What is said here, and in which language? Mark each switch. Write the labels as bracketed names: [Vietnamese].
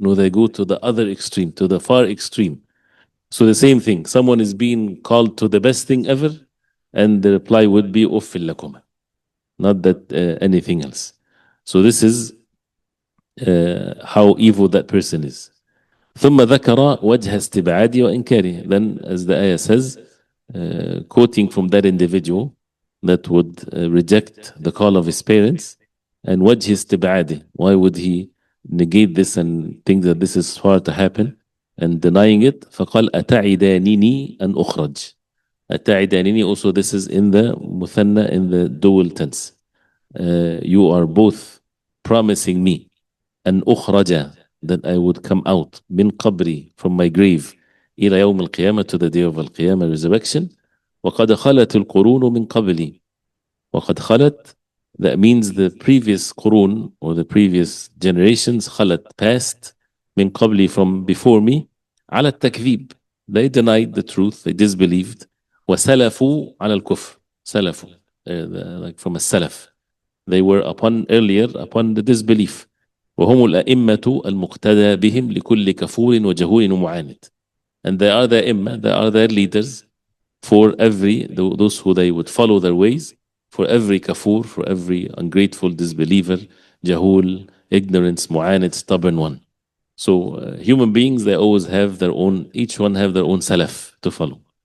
[English] No, they go to the other extreme, to the far extreme. So the same thing, someone is being called to the best thing ever, and the reply would be [Arabic] أُفٍّ لكما, [English] not that anything else. So this is how evil that person is. [Arabic] ثم ذكر وجه استبعاد وإنكاره. [English] Then, as the ayah says, quoting from that individual that would reject the call of his parents, and [Arabic] وجه استبعاده, [English] why would he negate this and think that this is far to happen and denying it? [Arabic] فقال أتعدانني أن أخرج. [English] أتعدانني, also this is in the مثنى, in the dual tense. You are both promising me [Arabic] أن أخرج, [English] that I would come out [Arabic] من قبري, [English] from my grave, [Arabic] إلى يوم القيامة, [English] to the day of Al-Qiyamah, resurrection. [Arabic] وقد خلت القرون من قبلي. وقد خلت, [English] that means the previous قرون or the previous generations, خلت, passed, [Arabic] من قبلي, [English] from before me, [Arabic] على التكذيب, [English] they denied the truth, they disbelieved. [Arabic] وسلفوا على الكفر, [English] سلفوا, like from a salaf, they were earlier upon the disbelief. [Arabic] وهم الأئمة المقتدى بهم لكل كفور وجهول ومعاند. [English] And they are the imma, they are their leaders for every, those who they would follow their ways, for every kafur, for every ungrateful disbeliever, jahul, ignorance, mu'anid, stubborn one. So human beings, they always have their own, each one have their own salaf to follow.